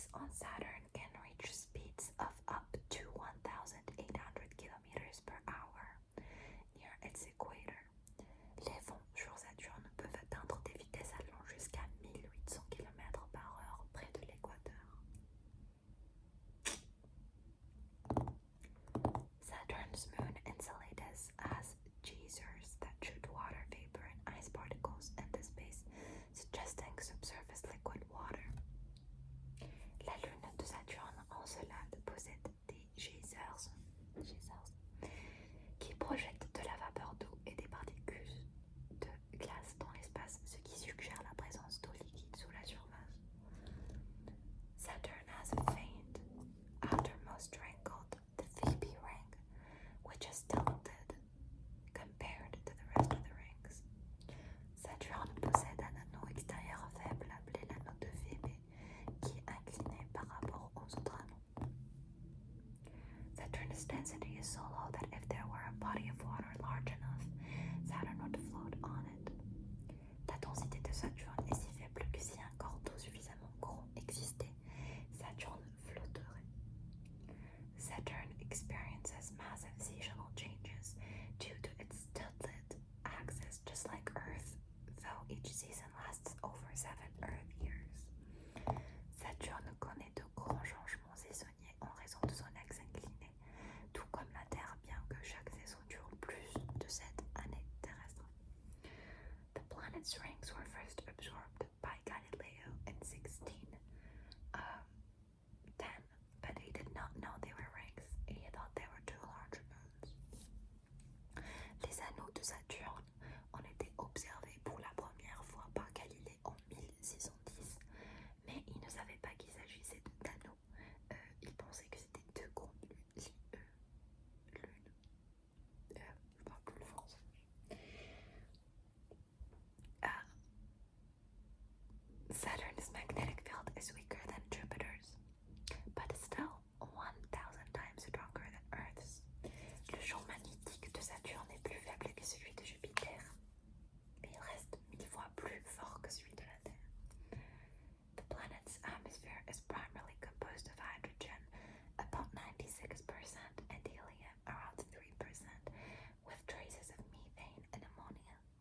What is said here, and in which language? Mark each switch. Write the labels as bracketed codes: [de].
[en] Saturn can reach speeds of up to 1,800 kilometers per hour near its equator. [fr] Les vents sur Saturne peuvent atteindre des vitesses allant jusqu'à 1800 km par heure près de l'équateur. [en] Saturn's moon Enceladus has geysers that shoot water vapor and ice particles into space, suggesting subsurface liquid water. [fr] La lune de Saturne Encelade possède des geysers qui projettent de la vapeur d'eau et des particules de glace dans l'espace, ce qui suggère la présence d'eau liquide sous la surface. [en] Saturn has a faint outermost ring called the Phoebe ring, which is tilted compared to the rest of the rings. [fr] Saturne possède un anneau extérieur faible appelé l'anneau de Phoebe, qui est incliné par rapport aux autres anneaux. [en] Saturn's density is so low that if there were a body of water large enough, Saturn would float on it. [fr] La densité de Saturne est si faible que si un corps d'eau suffisamment gros existait, Saturne flotterait. [en] Saturn experiences massive seasonal changes due to its tilted axis, just like Earth, though each season lasts over 7 Earth years. [fr] Saturne connaît de grands changements saisonniers en raison de son axe incliné, tout comme la Terre, bien que chaque saison dure plus de 7 années terrestres. [en] The planet's rings were first absorbed by Galileo in 1610, but he did not know they were rings. He thought they were two large moons. [fr] Les anneaux de Saturne ont été observés pour la première fois par Galilée en 1610, mais il ne savait pas qu'il s'agissait d'anneaux. Il pensait que c'était deux grandes lunes. Je parle plus le français. [en] Saturn's magnetic field is weaker than Jupiter's, but still 1,000 times stronger than Earth's. [fr] Le champ magnétique de Saturne est plus faible que celui de Jupiter, mais il reste 1000 fois plus fort que celui de la Terre. [en] The planet's atmosphere is primarily composed of hydrogen, about 96%, and helium, around 3%, with traces of methane and ammonia.